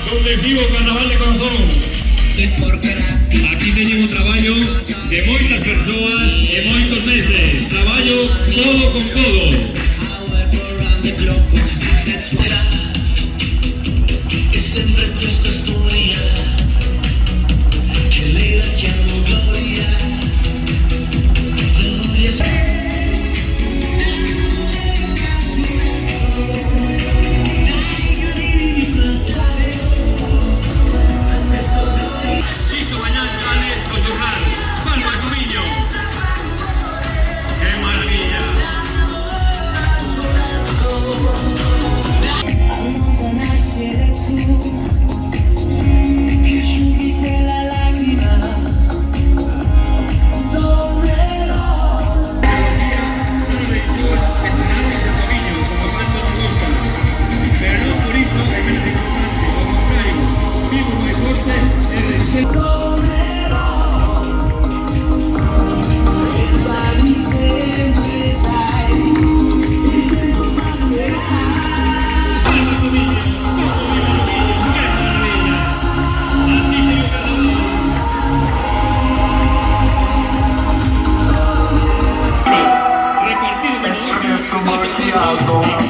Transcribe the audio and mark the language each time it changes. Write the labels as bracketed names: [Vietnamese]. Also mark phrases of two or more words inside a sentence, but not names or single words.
[Spanish] colectivo Carnaval de Corazón. Aquí tenemos trabajo de muchas personas y muchos meses. Trabajo codo con codo. [Italian] Sempre questa storia che lei la chiamo Gloria. [Spanish] Listo, mañana sale con Jornal. Salva el Tobillo. ¡Qué maravilla! [Italian] Allontanarsi da tu, che asciughi quella lacrima. Tornerò. [Spanish] Pero no por eso hay menos importancia, al contrario, vivo muy fuerte el respeto. [Italian] Pensami sempre, sai, che non passerà. Espresso macchiato.